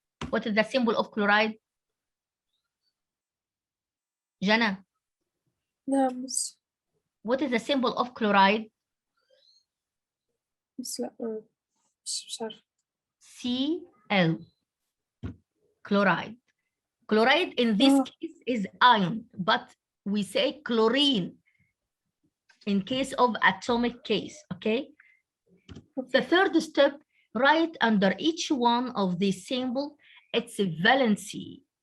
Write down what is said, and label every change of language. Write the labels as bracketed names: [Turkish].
[English] What is the symbol of chloride? Jana. No, Miss. What is the symbol of chloride? [Arabic] Miss لا مش عارفة. [English] Cl. Chloride. Chloride in this case is ion, but we say chlorine in case of atomic case, okay? The third step, write under each one of these symbol its valency.